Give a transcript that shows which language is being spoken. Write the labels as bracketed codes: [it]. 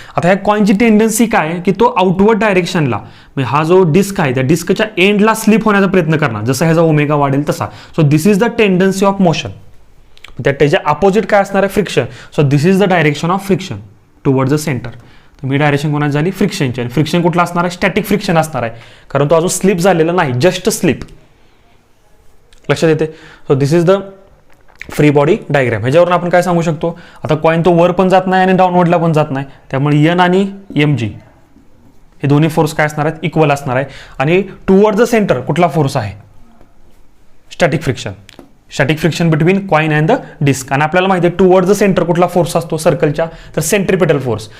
[mr] आता ह्या कॉइनची टेंडन्सी काय आहे की तो आउटवर्ड डायरेक्शनला, म्हणजे हा जो डिस्क आहे त्या डिस्कच्या एंडला स्लिप होण्याचा प्रयत्न करणार, जसा ह्याचा ओमेगा वाढेल तसा. [en] So this is the tendency of motion. [mr] त्याच्या अपोजिट काय असणार आहे? [en] Friction. So this is the direction of friction towards the centre. [mr] मी direction कोणाची झाली? फ्रिक्शनची. आणि फ्रिक्शन कुठला असणार आहे? स्टॅटिक फ्रिक्शन असणार आहे, कारण तो अजून स्लिप झालेला नाही, जस्ट स्लिप. लक्षात येते? [en] So this is the free body diagram. [mr] ह्याच्यावरून आपण काय सांगू शकतो? आता कॉइन तो वर पण जात नाही आणि डाऊनवर्डला पण जात नाही, त्यामुळे एन आणि mg हे दोन्ही फोर्स काय असणार आहेत? इक्वल असणार आहे. आणि टुवर्ड द सेंटर कुठला फोर्स आहे? Static friction. [en] Static friction between coin and the disc. [mr] आणि आपल्याला माहिती आहे टुवर्ड द सेंटर कुठला फोर्स असतो सर्कलच्या? तर सेंट्रिपेटल फोर्स.